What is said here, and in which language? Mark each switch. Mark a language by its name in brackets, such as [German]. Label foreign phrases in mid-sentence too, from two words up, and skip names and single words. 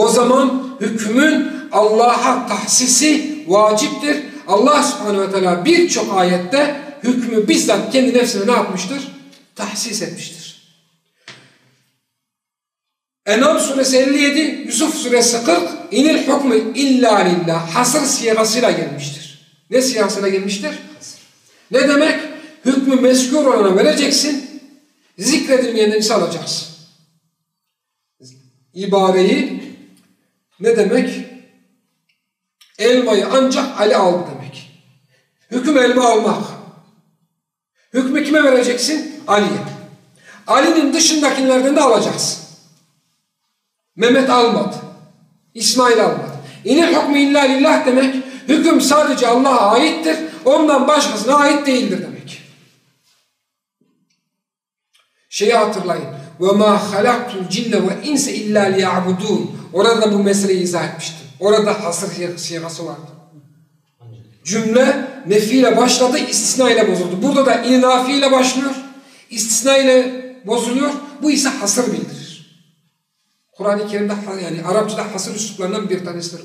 [Turkish] O zaman hükmün Allah'a tahsisi vaciptir. Allah [Arabic] سبحانه وتعالى [Turkish] birçok ayette hükmü bizzat kendi nefsine ne yapmıştır? Tahsis etmiştir. En'am suresi 57, Yusuf suresi 40, [Arabic] إن الحكم إلا لله, [Turkish] hasır sigasıyla gelmiştir. Ne sigasıyla gelmiştir? Ne demek? Hükmü mezkur olana vereceksin, zikredilmeyenden ise alacaksın. İbareyi ne demek? Elmayı ancak Ali aldı demek. Hüküm elma almak. Hükmü kime vereceksin? Ali'ye. Ali'nin dışındakilerden de alacaksın. Mehmet almadı. İsmail almadı. [Arabic] إن الحكم إلا لله [Turkish] demek, hüküm sadece Allah'a aittir, ondan başkasına ait değildir demek. Şeyi hatırlayın. [Arabic] وَمَا خَلَقْتُ الْجِنَّ وَاِنْسَ اِلَّا لِيَعْبُدُونَ. [Turkish] Orada bu meseleyi izah etmiştim. Orada hasır sigası vardı. Cümle nefiyle başladı, istisna ile bozuldu. Burada da inafi ile başlıyor, istisna ile bozuluyor. Bu ise hasır bildirir. Kur'an-ı Kerim'de, yani Arapçada hasır üsluplarından bir tanesidir.